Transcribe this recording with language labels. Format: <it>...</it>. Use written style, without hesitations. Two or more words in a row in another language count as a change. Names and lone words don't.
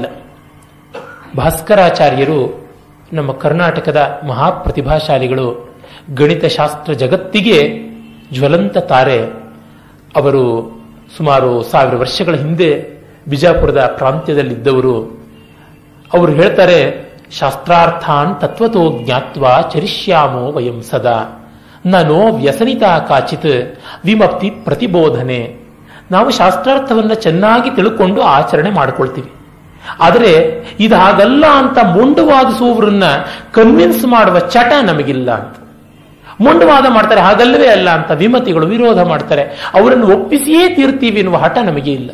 <kn>ಭಾಸ್ಕರಾಚಾರ್ಯರು ನಮ್ಮ ಕರ್ನಾಟಕದ ಮಹಾಪ್ರತಿಭಾಶಾಲಿಗಳು, ಗಣಿತಶಾಸ್ತ್ರ ಜಗತ್ತಿಗೆ ಜ್ವಲಂತ ತಾರೆ. ಅವರು ಸುಮಾರು 1000 ವರ್ಷಗಳ ಹಿಂದೆ ಬಿಜಾಪುರದ ಪ್ರಾಂತ್ಯದಲ್ಲಿದ್ದವರು. ಅವರು ಹೇಳ್ತಾರೆ,</kn> <sa>ಶಾಸ್ತ್ರಾರ್ಥಾನ್ ತತ್ವತೋ ಜ್ಞಾತ್ವಾ ಚರಿಷ್ಯಾಮೋ ವಯಂ ಸದಾ ನೋ ವ್ಯಸನಿತಾ ಕಾಚಿತ್ ವಿಮಪ್ತಿ ಪ್ರತಿಬೋಧನೆ.</sa> <kn>ನಾವು ಶಾಸ್ತ್ರಾರ್ಥವನ್ನ ಚೆನ್ನಾಗಿ ತಿಳ್ಕೊಂಡು ಆಚರಣೆ ಮಾಡಿಕೊಳ್ತೀವಿ, ಆದರೆ ಇದು ಹಾಗಲ್ಲ ಅಂತ ಮೊಂಡುವಾದಿಸುವವರನ್ನ ಕನ್ವಿನ್ಸ್ ಮಾಡುವ ಚಟ ನಮಗಿಲ್ಲ ಅಂತ. ಮೊಂಡುವಾದ ಮಾಡ್ತಾರೆ, ಹಾಗಲ್ಲವೇ ಅಲ್ಲ ಅಂತ ವಿಮತಿಗಳು ವಿರೋಧ ಮಾಡ್ತಾರೆ, ಅವರನ್ನು ಒಪ್ಪಿಸಿಯೇ ತೀರ್ತೀವಿ ಎನ್ನುವ ಹಠ ನಮಗೆ ಇಲ್ಲ.</kn>